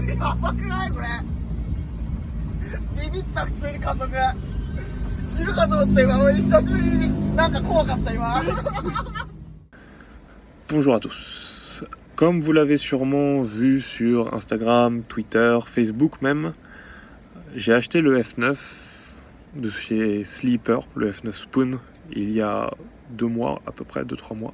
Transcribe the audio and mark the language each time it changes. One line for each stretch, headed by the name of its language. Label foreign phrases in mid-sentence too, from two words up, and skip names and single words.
Japanese: ばくないこれ。ビビった普通に加速。死ぬかと思った今。俺久しぶりになんか怖かった今。
French: Bonjour à tous. Comme vous l'avez sûrement vu sur Instagram, Twitter, Facebook même, j'ai acheté le F9 de chez Sleeper, le F9 Spoon, il y a 2 mois à peu près, 2-3 mois.